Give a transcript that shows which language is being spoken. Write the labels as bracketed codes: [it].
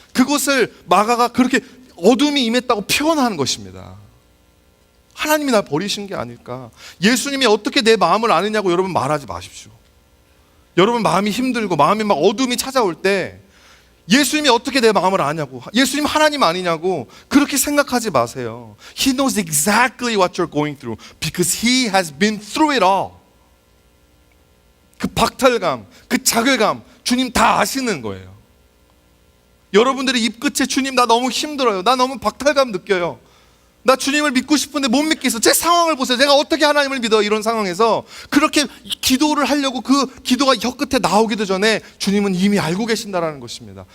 [ko] 그것을 마가가 그렇게 어둠이 임했다고 표현하는 것입니다. 하나님이 날 버리신 게 아닐까? 예수님이 어떻게 내 마음을 아느냐고 여러분 말하지 마십시오. 여러분 마음이 힘들고 마음이 막 어둠이 찾아올 때 예수님이 어떻게 내 마음을 아냐고, 예수님 하나님 아니냐고 그렇게 생각하지 마세요. [en] He knows exactly what you're going through because He has been through it all. [ko] 그 박탈감, 그 자괴감 주님 다 아시는 거예요. 여러분들이 입끝에 주님 나 너무 힘들어요, 나 너무 박탈감 느껴요, 나 주님을 믿고 싶은데 못 믿겠어, 제 상황을 보세요, 제가 어떻게 하나님을 믿어, 이런 상황에서 그렇게 기도를 하려고 그 기도가 혀끝에 나오기도 전에 주님은 이미 알고 계신다라는 것입니다.